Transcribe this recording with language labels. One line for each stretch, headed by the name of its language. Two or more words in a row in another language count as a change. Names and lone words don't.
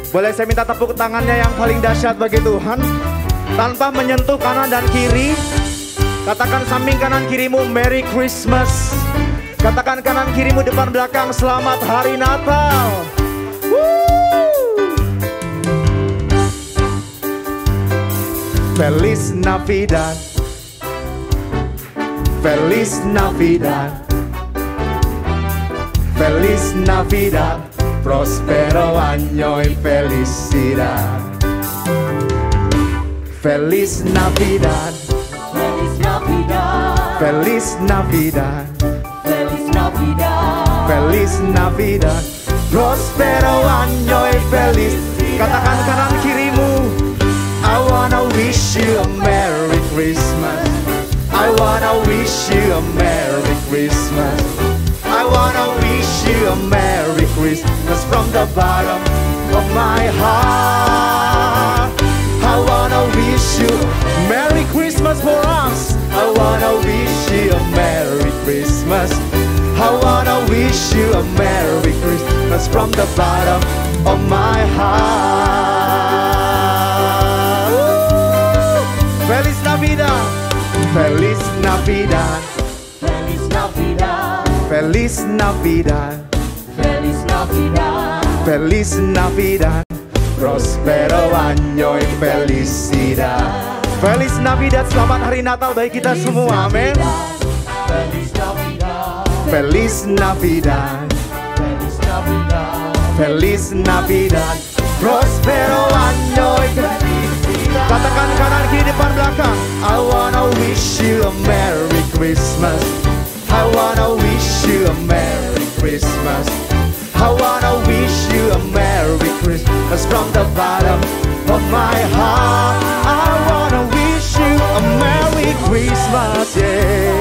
Indonesian: Boleh saya minta tepuk tangannya yang paling dahsyat bagi Tuhan. Tanpa menyentuh kanan dan kiri. Katakan samping kanan kirimu
English: Merry Christmas.
Indonesian: Katakan kanan kirimu depan belakang Selamat Hari Natal.
Spanish: Feliz Navidad. Feliz Navidad. Feliz Navidad. Prospero año y felicidad. Feliz Navidad. Feliz Navidad. Feliz Navidad. Feliz Navidad. Feliz Navidad. Prospero año y feliz.
Indonesian: Katakan kanan kirimu.
English: I wanna wish you a Merry Christmas. I wanna wish you a Merry Christmas. I wanna wish you a Merry Christmas from the bottom of my heart. I wanna wish you Merry Christmas for us. I wanna wish you a Merry Christmas. I wanna wish you a Merry Christmas from the bottom of my heart.
Spanish: Feliz Navidad. Feliz Navidad. Feliz Navidad. Feliz Navidad. Feliz Navidad. Feliz Navidad. Prospero año y felicidad. Feliz Navidad,
Indonesian: selamat hari Natal bagi kita semua, amin.
Spanish: Feliz Navidad. Feliz Navidad. Feliz Navidad. Feliz Navidad. Prospero año y felicidad.
Indonesian: Katakan kanan kiri depan belakang.
English: I wanna wish you a Merry Christmas. I wanna wish you a Merry Christmas. I wanna wish you a Merry Christmas from the bottom of my heart. I wanna wish you a Merry Christmas, yeah.